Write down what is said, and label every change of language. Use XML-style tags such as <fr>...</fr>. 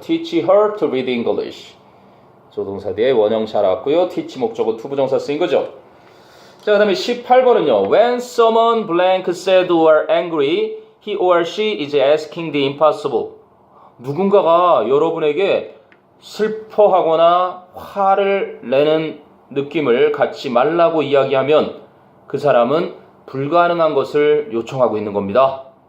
<en>Teach her to read English.</en> <ko>조동사 뒤에 원형 잘 왔고요. teach 목적어 투부정사 쓰인 거죠. 자, 그 다음에 18번은요.</ko> <en>When someone blank sad or angry, he or she is asking the impossible.</en> <ko>누군가가 여러분에게 슬퍼하거나 화를 내는 느낌을 갖지 말라고 이야기하면 그 사람은 불가능한 것을 요청하고 있는 겁니다.</ko>